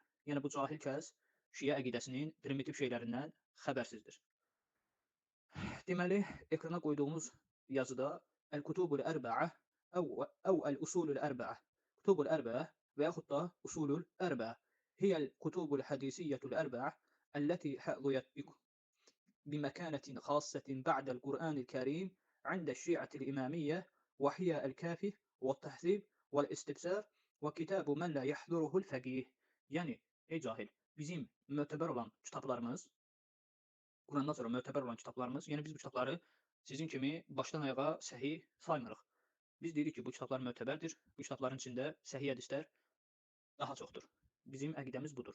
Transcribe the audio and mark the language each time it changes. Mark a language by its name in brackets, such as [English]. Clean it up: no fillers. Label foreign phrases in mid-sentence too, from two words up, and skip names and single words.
[Azerbaijani] Yəni, bu cahil kəs şiə əqidəsinin primitiv şeylərindən xəbərsizdir. Deməli, ekrana qoyduğumuz yazıda [Arabic] الكتب الأربعة أو الأصول الأربعة الكتب الأربعة [Azerbaijani] və yaxud da [Arabic] الأصول الأربعة هي الكتب الحديثية الأربعة التي حظيت بمكانة خاصة بعد القرآن الكريم عند الشيعة الإمامية وهي الكافي والتهذيب والاستبصار وكتاب من لا يحضره الفقيه. [Azerbaijani] Yəni, ey cahil, bizim mötəbər olan kitablarımız, Qurandan sonra mötəbər olan kitablarımız, yəni biz bu kitabları sizin kimi başdan ayağa səhih saymırıq. Biz deyirik ki, bu kitablar mötəbərdir, bu kitabların içində səhih hədislər daha çoxdur. Bizim əqidəmiz budur.